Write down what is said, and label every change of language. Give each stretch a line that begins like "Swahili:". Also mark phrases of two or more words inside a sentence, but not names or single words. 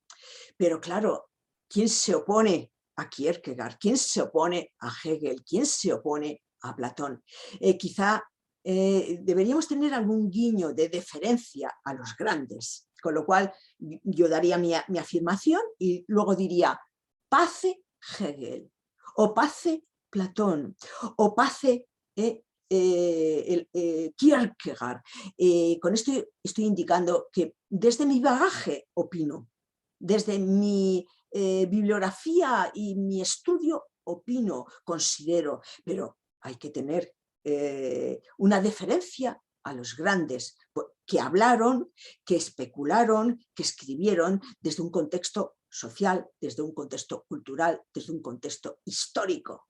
Spanish: Pero claro, ¿quién se opone a Kierkegaard? ¿Quién se opone a Hegel? ¿Quién se opone a Platón? Quizá deberíamos tener algún guiño de deferencia a los grandes, con lo cual yo daría mi afirmación y luego diría pace Hegel, o pace Platón, o pace Kierkegaard. Con esto estoy indicando que desde mi bagaje opino, desde mi bibliografía y mi estudio opino, considero, pero hay que tener una deferencia a los grandes que hablaron, que especularon, que escribieron desde un contexto social, desde un contexto cultural, desde un contexto histórico.